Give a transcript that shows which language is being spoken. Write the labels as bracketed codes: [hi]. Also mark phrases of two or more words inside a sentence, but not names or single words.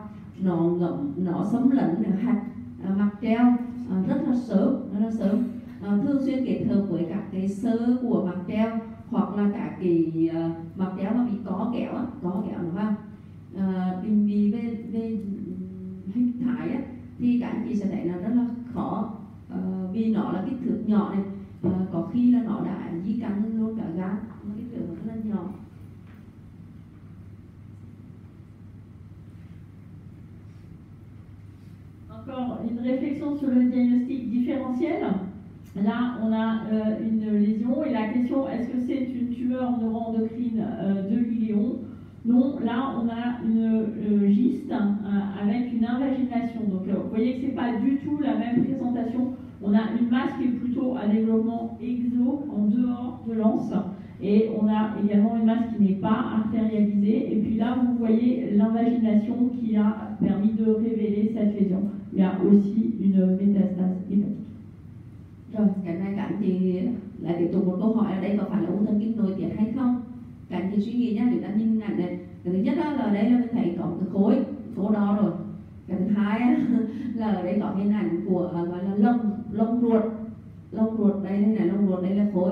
[vi] Nó xâm lấn hạch mạc treo rất là sớm, thường xuyên kết hợp với các cái xơ của mạc treo hoặc là các cái mạc treo mà bị có kẹo đúng không? Định vị về hình thái á, thì các anh chị sẽ thấy là rất là khó, vì nó là kích thước nhỏ này, có khi là nó đã di căn luôn cả gan, kích thước rất là nhỏ. [fr] Encore une réflexion sur le diagnostic différentiel. Là, on a une lésion et la question, est-ce que c'est une tumeur neuroendocrine de l'iléon? Non, là, on a une gyste avec une invagination. Donc, vous voyez que ce n'est pas du tout la même présentation. On a une masse qui est plutôt à développement exo, en dehors de l'anse. Et on a également une masse qui n'est pas artérialisée. Et puis là, vous voyez l'invagination qui a permis de révéler cette lésion. Il y a aussi une métastase hépatique. [vi] Rồi, cái này các anh chị lại tiếp tục một câu hỏi là đây có phải là u thần kinh nội tiết hay không? Các anh chị suy nghĩ nhá, chúng ta nhìn hình ảnh này. Cái thứ nhất là ở đây là mình thấy có một cái khối đo rồi. Cái thứ hai là ở đây có hình ảnh của gọi là lông ruột đây là lông ruột, đây là khối.